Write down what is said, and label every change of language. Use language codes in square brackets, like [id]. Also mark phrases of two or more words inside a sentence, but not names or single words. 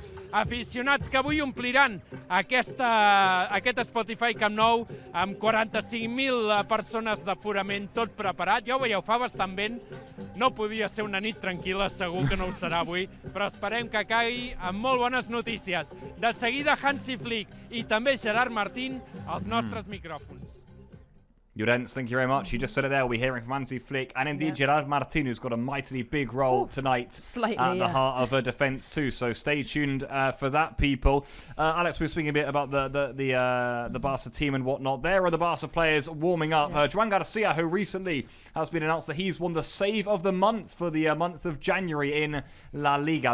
[ca] Aficionats que avui ompliran aquest Spotify Camp Nou amb 45.000 persones d'aforament, tot preparat. Ja ho veieu, fa bastant vent. No podia ser una nit tranquil·la, segur que no ho serà avui, però esperem que caigui amb molt bones notícies. De seguida, Hansi Flick i també Gerard Martín als nostres micròfons. Llorenç, [en] thank you very much. You just said it there. We're hearing from Hansi Flick and indeed Gerard Martin, who's got a mightily big role tonight at the heart of a defence too. So stay tuned for that, people. Alex, we were speaking a bit about the Barca team and whatnot. There are the Barca players warming up. Joan Garcia, who recently has been announced that he's won the Save of the Month for the month of January in La Liga.